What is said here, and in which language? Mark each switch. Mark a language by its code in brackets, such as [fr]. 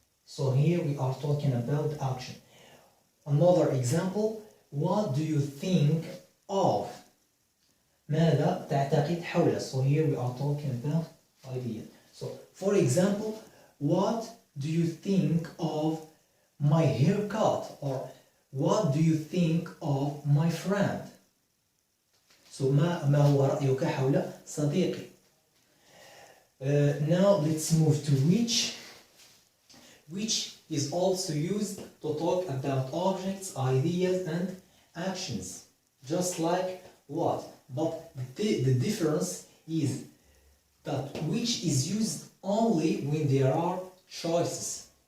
[en] So here we are talking about action. Another example, what do you think of? [ar] ماذا تعتقد حول? [en] So here we are talking about idea. So for example, what do you think of my haircut? Or what do you think of my friend? [ar] So ما هو رأيك حول صديقي? [en] Now let's move to which. Which is also used to talk about objects, ideas, and actions, just like what. But the difference is that which is used only when there are choices.